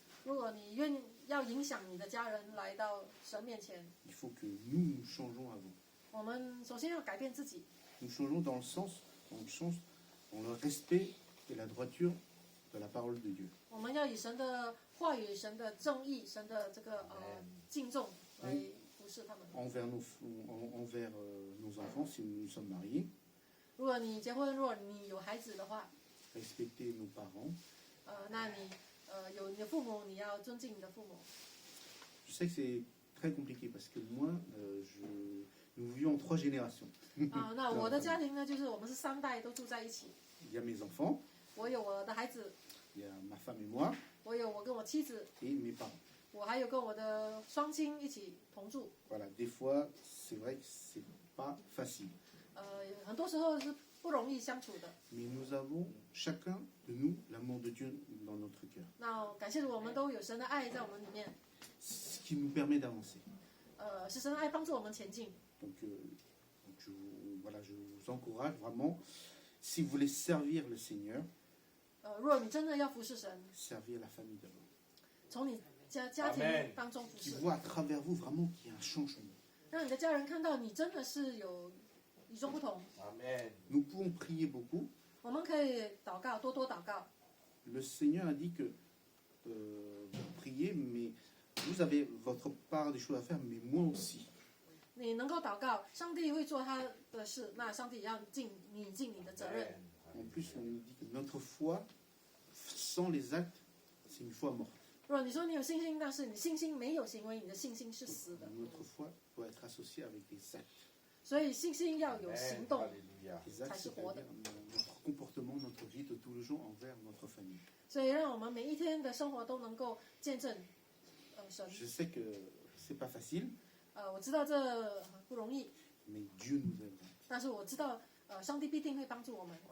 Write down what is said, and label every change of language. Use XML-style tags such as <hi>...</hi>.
<zh>如果你要影响你的家人来到神面前，</zh> <fr>il faut que nous changeons avant.</fr> <zh>我们首先要改变自己。</zh> <fr>Nous changeons dans le sens dans le respect et la droiture de la parole de Dieu.</fr> <zh>我们要以神的话语、神的正义、神的这个敬重来服侍他们。</zh> <fr>Envers nos enfants, si nous nous sommes mariés,</fr> <zh>如果你结婚，如果你有孩子的话，</zh> <fr>respecter nos parents.</fr> <zh>那你有你的父母，你要尊敬你的父母。</zh> <fr>Je sais que c'est très compliqué parce que moi, nous vivions en 3 générations.</fr> <zh>那我的家庭呢，就是我们是3代都住在一起。</zh> <fr>Il y a mes enfants,</fr> <zh>我有我的孩子，</zh> <fr>il y a ma femme et moi,</fr> <zh>我有我跟我妻子，</zh> <fr>et mes parents.</fr> <zh>我还有跟我的双亲一起同住。</zh> <fr>Voilà, des fois, c'est vrai que c'est pas facile.</fr> <zh>很多时候是不容易相处的。</zh> <fr>Mais nous avons chacun de nous l'amour de Dieu dans notre cœur,</fr> <zh>那感谢主，我们都有神的爱在我们里面，</zh> <fr>ce qui nous permet d'avancer.</fr> <zh>是神的爱帮助我们前进。</zh> <fr>Donc, je vous encourage vraiment, si vous voulez servir le Seigneur,</fr> <zh>如果你真的要服侍神，</zh> <fr>servir la famille d'abord.</fr> <zh>从你家庭</zh> <fr>Amen</fr> <zh>当中服</zh> <fr>Qui</fr> <zh>侍，</zh> <fr>voit à travers vous vraiment qu'il y a un changement.</fr> <zh>让你的家人看到你真的是有与众不同。</zh> <fr>Amen. Nous pouvons prier beaucoup.</fr> <zh>我们可以祷告，多多祷告。</zh> <fr>Le Seigneur a dit que vous priez, mais vous avez votre part des choses à faire, mais moi aussi.</fr> <zh>你能够祷告，上帝会做他的事，那上帝也要尽你的责任。</zh> <fr>En plus, on nous dit que notre foi, sans les actes, c'est une foi morte.</fr> <zh>如果你说你有信心，但是你信心没有行为，你的信心是死的。</zh> <fr>Notre foi doit être associée avec des actes.</fr> <zh>所以信心要有行</zh> <fr>Amen.</fr> <zh>动。</zh> <fr>Alléluia. Des actes, c'est-à-dire notre comportement, notre vie de tous les jours envers notre famille.</fr> <zh>所以让我们每一天的生活都能够见证神。</zh> <fr>Je sais que c'est pas facile,</fr> <zh>我知道这不容易，</zh> <fr>mais Dieu nous aidera.</fr> <zh>但是我知道上帝必定会帮助我们。</zh>